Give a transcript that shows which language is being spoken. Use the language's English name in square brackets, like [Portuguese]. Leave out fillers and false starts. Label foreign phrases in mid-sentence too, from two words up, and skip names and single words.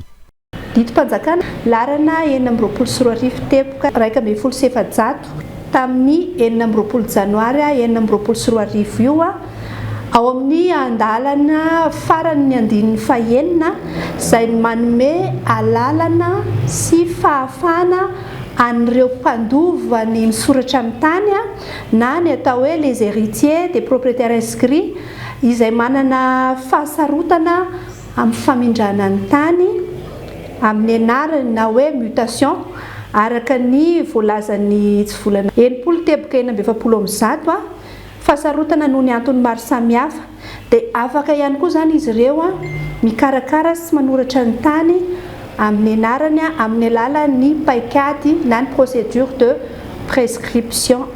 [Malagasy] Didim-panjakana larana 9 amby roapolo sy roa arivo teboka 1 amby folo sy efajato tamin'ny 9 amby roapolo janoary 9 amby roapolo sy roa arivo io ao amin'ny andalana farany andininy fahaenina izay manome alalana sy fahafahana an'ireo mpandova ny misoratra amin'ny tany na ny atao hoe [French] les héritiers des propriétaires inscrits [Malagasy] izay manana fahasarotana amin'ny famindrana ny tany amin'ny anarany na hoe mutation araka ny voalazan'ny tsy volana enimpolo teboka enina amby efapolo amby zato fahasarotana noho ny antony maro samihafa dia afaka ihany koa zany izy ireo mikarakara sy manoratra ny tany amin'ny anarany amin'ny alalan'ny paikady na ny [French] procédure de prescription acquisitive.